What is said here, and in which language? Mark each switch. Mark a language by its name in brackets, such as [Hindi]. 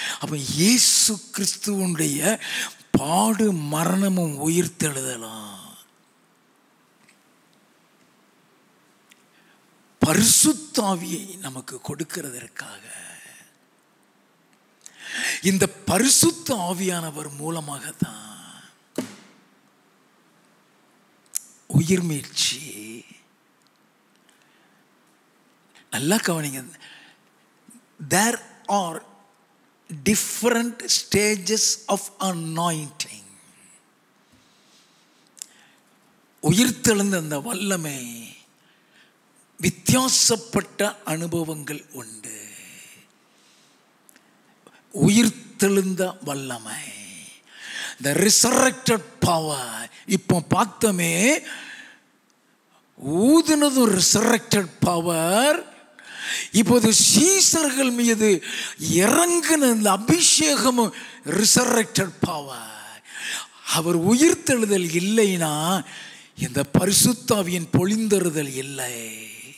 [Tamil] அப்ப இயேசு கிறிஸ்துவனுடைய பாடு மரணமும் உயிர்த்தெழுதலாம் பரிசுத்த ஆவியை நமக்கு கொடுக்கிறதற்காக. இந்த பரிசுத்த ஆவியானவர் மூலமாகத்தான் உயிர் மீட்சி. நல்லா கவனிங்க. [English] There are different stages of anointing. [Tamil] உயிர்த்தெழுந்த அந்த வல்லமை வித்தியாசப்பட்ட அனுபவங்கள் உண்டு. உயிர்த்தெழுந்த வல்லமை, [English] the resurrected power. [Tamil] இப்போ பார்த்தோமே, ஊதுனதும் [English] resurrected power. [Tamil] இப்போது சீசர்கள் மீது இறங்கின இந்த அபிஷேகமும் [English] resurrected power. [Tamil] அவர் உயிர்த்தெழுதல் இல்லைனா இந்த பரிசுத்த ஆவியின் பொழிந்தறுதல் இல்லை.